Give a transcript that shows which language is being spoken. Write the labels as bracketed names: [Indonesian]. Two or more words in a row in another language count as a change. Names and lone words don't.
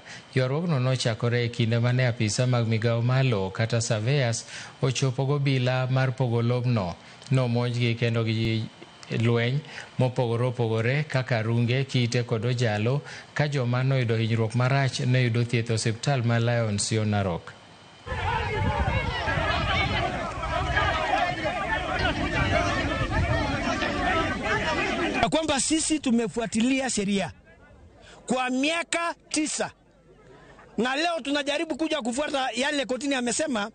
[Luo (Kenya and Tanzania)] Ywaruokno nochakore e kinde mane apisa mag migawo mar lowo kata surveyors ochopo gobila mar pogo lobno. Nomonjgi kendo gi lweny mopogore opogore kaka runge, kite kod ojalo ka joma noyudo hinyruok marach noyudo thieth osiptal ma Lions yo Narok. [Swahili] Kwamba sisi tumefuatilia sheria kwa miaka 9 na leo tunajaribu kuja kufuata yale kotini amesema.